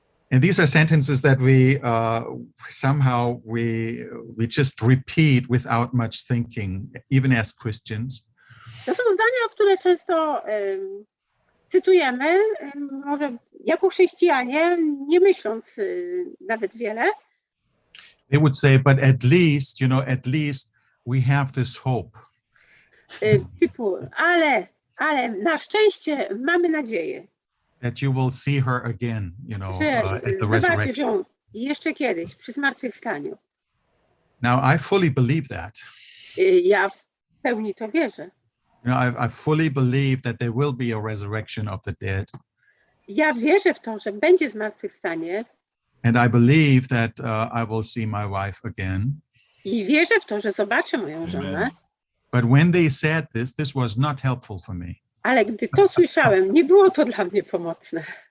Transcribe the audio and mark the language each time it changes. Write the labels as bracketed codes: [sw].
[en] And these are sentences that we somehow we just repeat without much thinking, even as Christians. [pl] To są zdania, które często cytujemy, może jako chrześcijanie, nie myśląc nawet wiele. [en] They would say, but at least we have this hope. [pl] Typu, ale na szczęście mamy nadzieję, [en] That you will see her again, [pl] że [en] at the [pl] zobaczysz [en] resurrection. [pl] ją jeszcze kiedyś przy zmartwychwstaniu. [en] Now, I fully believe that. [pl] Ja w pełni to wierzę. [en] I fully believe that there will be a resurrection of the dead. [pl] Ja wierzę w to, że będzie zmartwychwstanie. [en] And I believe that I will see my wife again. [pl] I wierzę w to, że zobaczę moją żonę. [en] But when they said this was not helpful for me. [pl] Ale gdy to słyszałem, nie było to dla mnie pomocne.